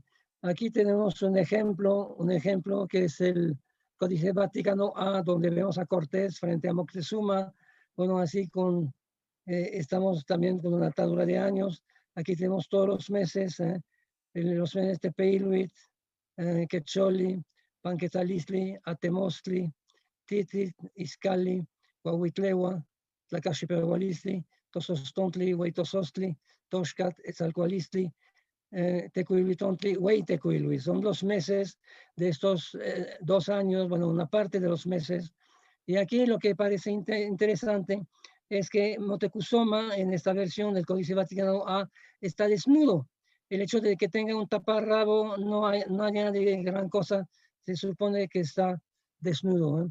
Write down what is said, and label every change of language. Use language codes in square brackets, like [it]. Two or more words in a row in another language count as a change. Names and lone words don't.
[es] Aquí tenemos un ejemplo que es el Códice Vaticano A, donde vemos a Cortés frente a Moctezuma. Bueno, así estamos también con una atadura de años. Aquí tenemos todos los meses de Tepeiluit, Quecholi, Panquetalistli, Atemostli, Titli, Izcalli, Huahuitlewa, Tlacaxipehualistli, Tosostontli, Huaytosostli, Toxcat, Etzalcoalistli, Tecuiluitontli, Huaytecuilui. Son los meses de estos 2 años, bueno, una parte de los meses. Y aquí lo que parece interesante es que Moctezuma, en esta versión del Códice Vaticano A, está desnudo. El hecho de que tenga un taparrabo no añade gran cosa, se supone que está desnudo.